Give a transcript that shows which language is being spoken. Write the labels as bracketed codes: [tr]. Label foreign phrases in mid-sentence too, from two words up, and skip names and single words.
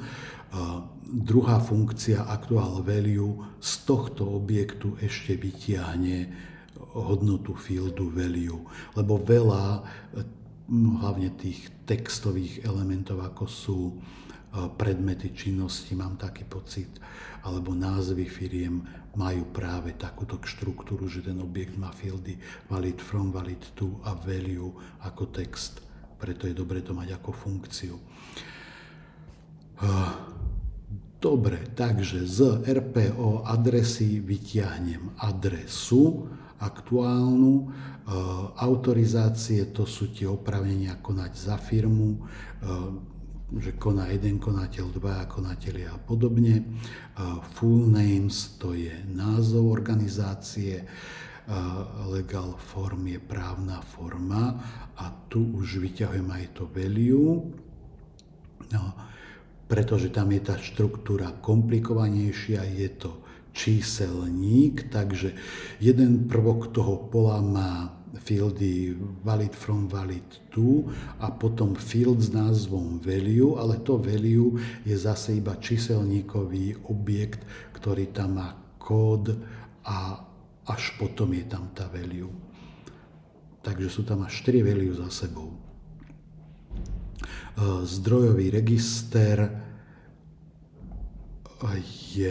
[sk] Druhá funkcia aktuál value z tohto objektu ešte vytiahne hodnotu fieldu value, lebo veľa, hlavne tých textových elementov, ako sú predmety činnosti, mám taký pocit, alebo názvy firiem majú práve takúto štruktúru, že ten objekt má fieldy [en] valid from, valid to [sk] a value ako text. Preto je dobre to mať ako funkciu. Dobre, takže z RPO adresy vyťahnem adresu aktuálnu. Autorizácie, to sú tie oprávnenia konať za firmu, že koná jeden konateľ, dvaja konatelia a podobne. [en] Full names, [sk] to je názov organizácie. [en] Legal form [sk] je právna forma a tu už vyťahujem aj to value, pretože tam je tá štruktúra komplikovanejšia, je to číselník, takže jeden prvok toho pola má fieldy [en] valid from, valid to [sk] a potom field s názvom value, ale to value je zase iba číselníkový objekt, ktorý tam má kód a až potom je tam tá value. Takže sú tam až 4 value za sebou. Zdrojový register je...